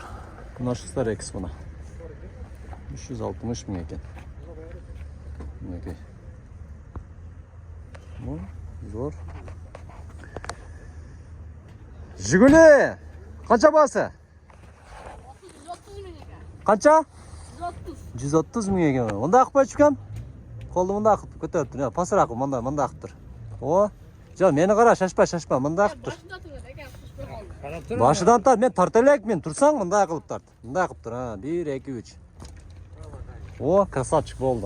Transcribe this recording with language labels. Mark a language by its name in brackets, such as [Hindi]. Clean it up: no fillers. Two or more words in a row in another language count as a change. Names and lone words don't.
[Kyrgyz] Мына старекс мына. 360 миң экен. Мынакей. Зор. Жигули! Канча баасы? [Uzbek] 130 ming ekan. [Kyrgyz] Канча? 130. [Uzbek] 130 ming ekan. [Kyrgyz] Мында акып койчу экен. Колду мында акып көтөрүп тур. Пасыраак мында акып тур. О, жо, мени кара, шашпа, мында акып тур. Башыдан тарт, мен тарта элек, мен турсаң, мында кылып тарт. Мында акып тур, 1 2 3. О, красавчик болду.